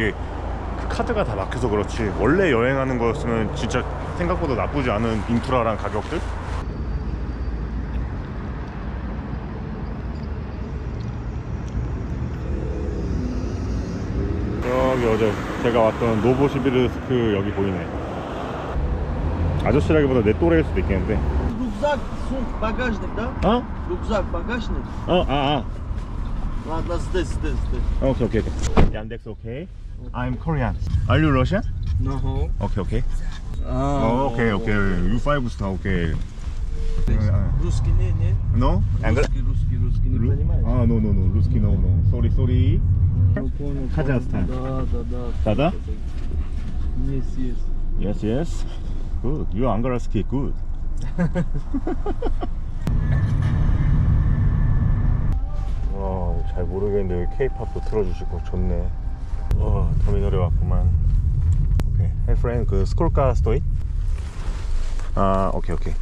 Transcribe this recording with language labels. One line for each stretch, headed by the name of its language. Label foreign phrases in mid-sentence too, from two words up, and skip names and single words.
Korean: 이게 그 카드가 다 막혀서 그렇지 원래 여행하는 거였으면 진짜 생각보다 나쁘지 않은 인프라랑 가격들? 여기 어제 제가 왔던 노보시비르스크 여기 보이네. 아저씨라기보다 내 또래일 수도 있겠는데.
Russian: Рюкзак, сумка, багажник, да? Рюкзак, багажник. Ладно, здесь.
Korean: 오케이. 얀덱스 오케이.
English: I'm Korean. Are you Russian? No.
Korean: 오케이. 오케이.
English: You 5 star.
Korean: 오케이.
Russian: Русский не.
English: No?
Russian: Русский не понимаешь. А,
English: no, no, no. Русский no, no. Sorry, sorry.
Russian: Ну, понял. Казахстан. Да. Да? Есть.
English: Yes, yes. Good. You Angara speak good.
Korean: 와, 잘 모르겠는데 여기 K-팝도 틀어주시고 좋네. 와, 터미널에 왔구만. 오케이.
English: Hey friend,
Korean: 그
Russian: сколько стоит?
Korean: 아, 오케이.